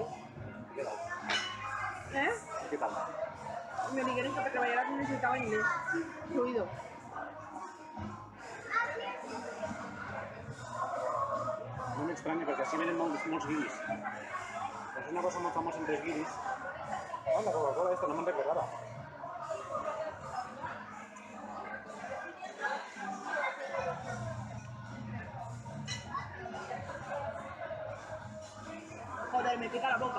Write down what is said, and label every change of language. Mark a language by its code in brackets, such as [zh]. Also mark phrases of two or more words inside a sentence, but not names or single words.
[ca] Què tal? ¿eh? Què tal? [es] Me dijeron que trabajara necesitaba inglés, fluido. [ca] No m'estranya, perquè així venen molts guiris. És una cosa molt famosa entre els guiris. Ah, la Coca-Cola esta, no me'n recordava. [es] Joder, me pica la boca.